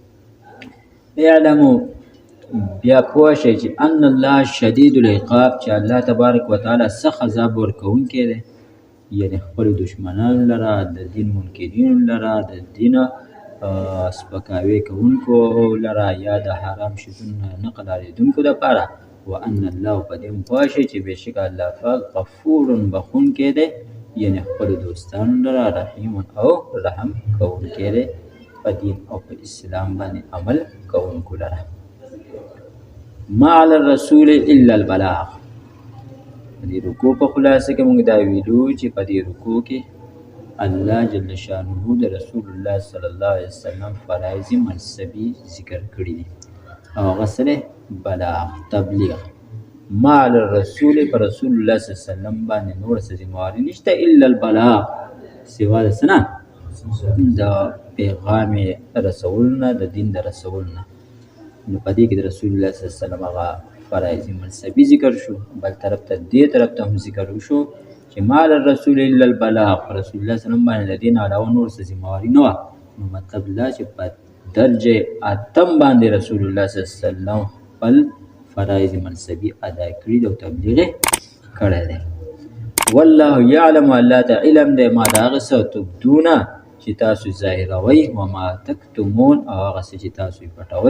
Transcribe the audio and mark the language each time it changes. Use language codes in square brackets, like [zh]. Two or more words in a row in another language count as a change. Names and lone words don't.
[ps] اعلمو، بیا پوه شئ چې [ar] ان الله شدید العقاب، [ps] چې [ar] الله تبارک وتعالی [ps] سخت عذاب ورکوونکی دی، یعنې خپلو دشمنانو لره، د دین منکرینو لره، د دین سپکاوي کوونکو لره، یا د حرام شیزونو نه قلاریدونکو دپاره. [ar] وان الله، [ps] په دې هم پوه شئ چې بېشکه الله پاک غفور بخښونکی دی، یعنې خپلو دوستانو لره رحیم او رحم کوونکی دی، په دین او په اسلام باندې عمل کوونکو لره. [ar] ما علی الرسول الا البلاغ. [ps] په دې رکوع په خلاصه کې موږ دا ویلو چې په دې رکوع کې الله جل شانه د رسول الله [ar] صلی الله علیه وسلم [ps] فرایض منصبي ذکر کړي دي، او هغه څه دی؟ بلاغ، تبلیغ. [ar] ما علی الرسول، [ps] په رسول الله [ar] صلی الله علیه وسلم [ps] باندې نور څه ذمهواري نشته [ar] الا البلاغ، [ps] سوا د څه نه؟ د پیغام رسول نه، د دین د رسول نه. نو په دې کې د رسول الله [ar] صلی الله علیه وسلم [ps] هغه فرایض منصبي ذکر شو، بل طرف ته دې طرف ته هم ذکر وشو چې [ar] ما علی الرسول الا البلاغ، [ps] په رسول الله [ar] صلی الله علیه وسلم [ps] باندې د دې نه علاوه نور څه ذمهواري نه وه. نو مطلب دا چې په درجه اتم باندې رسول الله [ar] صلی الله علیه وسلم [ps] خپل فرایض منصبي ادا کړي دي او تبلیغ یې کړی دی. [ar] والله یعلم، [ps] الله ته علم دی ما د هغه څه تبدونه چې تاسو ظاهروئ، [ar] وما تکتمون، [ps] او هغه څه چې تاسو یې پټوئ.